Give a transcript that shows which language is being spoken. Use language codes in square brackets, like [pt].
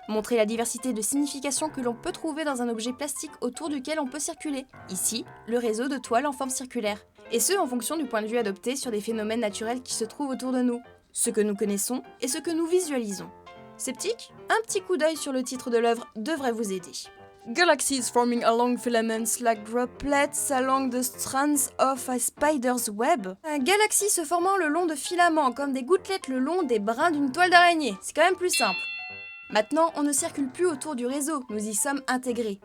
[fr] Montrer la diversité de significations que l'on peut trouver dans un objet plastique autour duquel on peut circuler. Ici, le réseau de toiles en forme circulaire. Et ce, en fonction du point de vue adopté sur des phénomènes naturels qui se trouvent autour de nous. Ce que nous connaissons et ce que nous visualisons. Sceptique? Un petit coup d'œil sur le titre de l'œuvre devrait vous aider. [en] Galaxies forming along filaments like droplets along the strands of a spider's web. [fr] Un galaxie se formant le long de filaments comme des gouttelettes le long des brins d'une toile d'araignée. C'est quand même plus simple. Maintenant, on ne circule plus autour du réseau, nous y sommes intégrés.